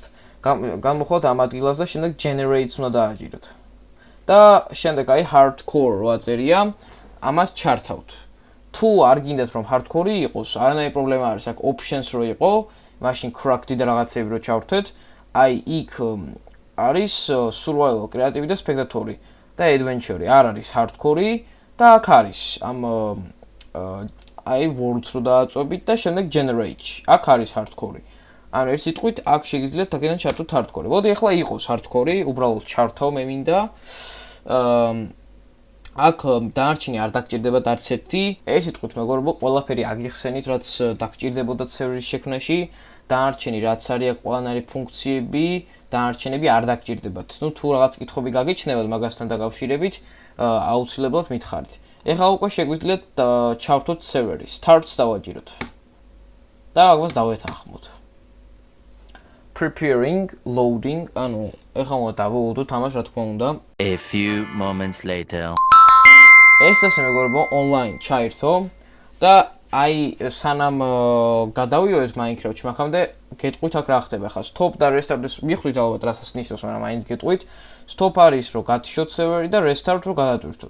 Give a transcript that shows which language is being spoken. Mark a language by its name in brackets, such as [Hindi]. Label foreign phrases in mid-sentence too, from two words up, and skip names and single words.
[Georgian] გამოხოთ ამ ადგილას და შემდეგ generates უნდა დააჭიროთ. და შემდეგ აი hardcore 8 წერია, ამას ჩართავთ. თუ არ გინდათ რომ hardcore იყოს, არანაირი პრობლემა არის, აქ options რო იყო, მაშინ cracked და რაღაცები რო ჩავრთეთ, აი იქ არის [English] survival, creative [Georgian] და spectator და adventure, არ არის hardcore და აქ არის ამ აი words რო დააწვევით და შემდეგ generate, აქ არის hardcore. ანუ ეს სიტყვით აქ შეგიძლიათ აქედან ჩართოთ hardcore. მოდი ახლა იყოს hardcore, უბრალოდ ჩართავ მე მინდა. აქ დანარჩენი არ დაგჭირდებათ არც ერთი. ეს სიტყვით მეგობრებო, ყველაფერი აგიხსენით, რაც დაგჭირდებოდათ სერვერის შექმნაში. დანარჩენი რაც არის აქ ყველანაირი ფუნქციები, დანარჩენები არ დაგჭირდებათ. ნუ თუ რაღაც კითხვები გაგიჩნევათ მაგასთან დაკავშირებით, აუცილებლად მითხარით. ეხლა უკვე შეგვიძლიათ ჩავთოთ სერვერი, starts დავაჭიროთ. და ამას დავეთანხმოთ. [English] Preparing, loading, [Georgian] ანუ ეხლა უნდა დავუვადოთ ამას რა თქმა უნდა. [English] A few moments later. [Georgian] ეს ასე მეგობრებო online ჩაირთო და აი სანამ გადავიო ეს Minecraft-ში, მაგამდე გეტყვით აქ რა ხდება ხა stop და restart-ს მიხვდით ალბათ რასაც ნიშნავს, მაგრამ მაინც გეტყვით. Stop არის რომ გათიშოთ სერვერი და restart რომ გადატვირთოთ.